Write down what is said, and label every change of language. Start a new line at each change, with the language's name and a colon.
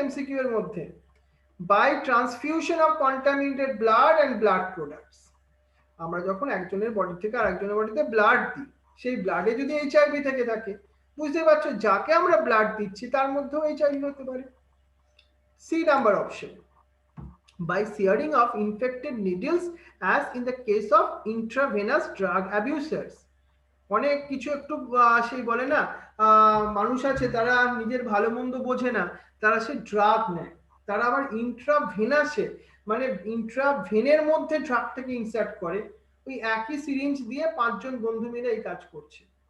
Bangla: MCQ এর মধ্যে
English: By transfusion of contaminated blood and blood products.
Bangla: আমরা যখন একজনের বডি থেকে আরেকজনের বডিতে ব্লাড দিই, সেই ব্লাডে যদি এইচআইভি থেকে থাকে, বুঝতে পারছো যাকে আমরা ব্লাড দিচ্ছি তার মধ্যেও এইচআইভি হতে পারে।
English: C number option, by searing of infected needles as in the case of intravenous drug abusers.
Bangla: অনেক কিছু একটু সেই বলে না, মানুষ আছে তারা নিজের ভালো মন্দ বোঝে না, তারা সে ড্রাগ নেয়, তারা আবার ইন্ট্রাভেনাসে মানে ইন্ট্রাভেনের মধ্যে ড্রাগটাকে ইনসার্ট করে, ওই একই সিরিঞ্জ দিয়ে 5 জন বন্ধু মিলে এই কাজ করছে।